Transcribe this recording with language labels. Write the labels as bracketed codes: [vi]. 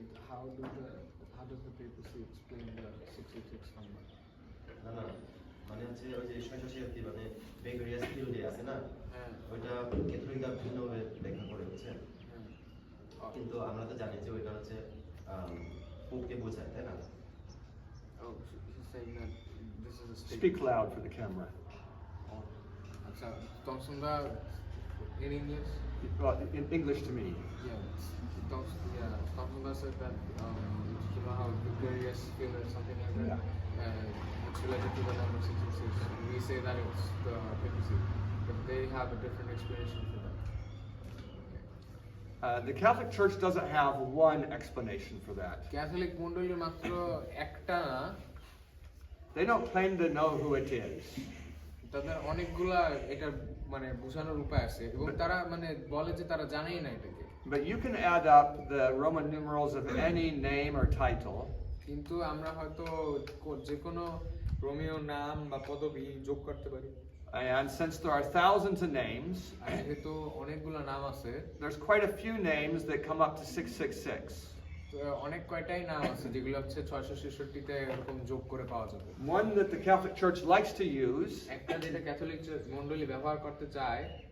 [en] how does the papacy explain the 666 number? [bn] না না মানে হচ্ছে ওই যে 666 মানে ভিকারিয়াস পিরিয়ডে আছে না, হ্যাঁ ওইটা ক্যাথলিকরা ভিন্নভাবে ব্যাখ্যা করে হচ্ছে। কিন্তু আমরা তো জানি যে ওইটা হচ্ছে পোপকে বোঝায়, তাই না? [en] Oh, he's saying that this is a statement. Speak loud for the camera. [bn] আচ্ছা, তমসুন্দা [en] in English? Well, in English to me. Yeah, Thamsunda said that you know how vicarious feel or something like that. It's related to the number 666. We say that it's the papacy, but they have a different explanation for that. The Catholic Church doesn't have one explanation for that. [bn] Catholic মণ্ডলীর মাত্র একটা না, [en] They don't claim to know who it is. [bn] তাদের অনেকগুলা এটা মানে বোঝানোর উপায় আছে এবং তারা মানে বলে যে তারা জানেই না এটাকে। [en] But you can add up the Roman numerals of any name or title. [bn] কিন্তু আমরা হয়তো যে কোনো ক্রমীয় নাম বা পদবি যোগ করতে পারি। [en] And since there are thousands of names, [bn] আর যেহেতু অনেকগুলো নাম আছে, [en] there's quite a few names that come up to 666. [bn] তো অনেক কয়টাই নাম আছে যেগুলো হচ্ছে 666 এরকম যোগ করে পাওয়া যাবে। [en] One that the Catholic Church likes to use [bn] একটা যেটা ক্যাথলিক মণ্ডলী ব্যবহার করতে চায়